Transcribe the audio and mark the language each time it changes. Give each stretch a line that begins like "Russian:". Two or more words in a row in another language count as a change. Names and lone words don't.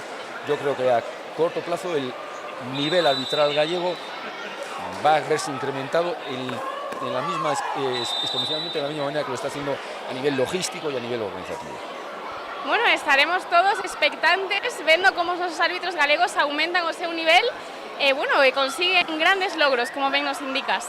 Spanish: Yo creo que a corto plazo el nivel arbitral gallego va a verse incrementado en la misma, exponencialmente de la misma manera que lo está haciendo a nivel logístico y a nivel organizativo. Bueno, estaremos todos expectantes viendo cómo los árbitros
Galician: galegos aumentan o seu nivel e consiguen grandes logros, como ben nos indicas.